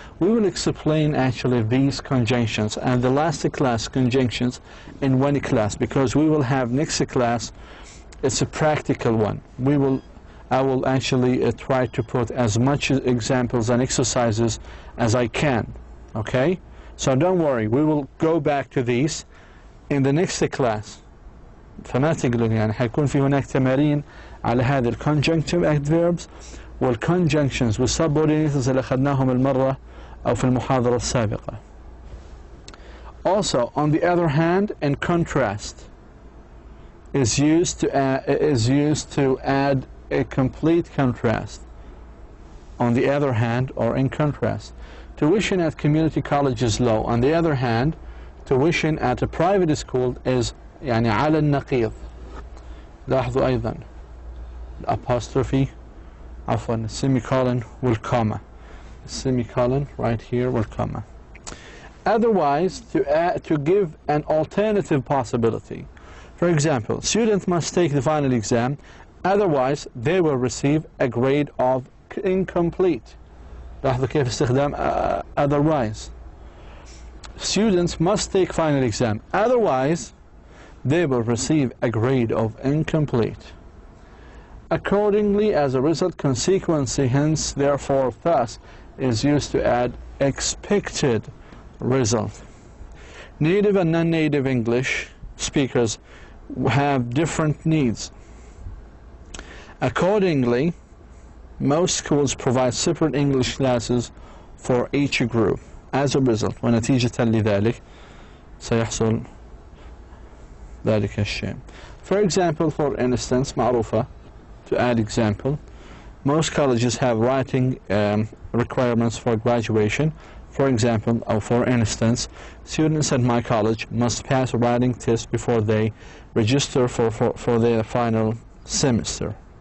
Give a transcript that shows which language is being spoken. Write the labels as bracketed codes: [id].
[en] We will explain actually these conjunctions and the last class conjunctions in one class, because we will have next class, it's a practical one. I will actually try to put as much examples and exercises as I can. Okay, so don't worry, we will go back to these in the next class. [ar] فما تقلقوا، يعني حيكون في هناك تمارين على هذه الconjunctive adverbs والconjunctions والsubordinates اللي أخذناهم المرة أو في المحاضرة السابقة. [en] Also, on the other hand, in contrast is used to add a complete contrast. On the other hand, or in contrast, tuition at community college is low. On the other hand, tuition at a private school is [ar] يعني على النقيض. لاحظوا أيضا apostrophe عفوا semicolon والcomma. [en] Semicolon right here والcomma. Otherwise, to give an alternative possibility. For example, students must take the final exam, otherwise they will receive a grade of incomplete. [ar] لاحظوا كيف استخدام otherwise. [en] Students must take final exam, otherwise they will receive a grade of incomplete. Accordingly, as a result, consequently, hence, therefore, thus is used to add expected result. Native and non-native English speakers have different needs. Accordingly, most schools provide separate English classes for each group. As a result, [ar] ونتيجة لذلك سيحصل ذلك الشيء. [en] For example, for instance, [ar] معروفة, [en] to add example, most colleges have writing requirements for graduation. For example, or for instance, students at my college must pass a writing test before they register for their final semester.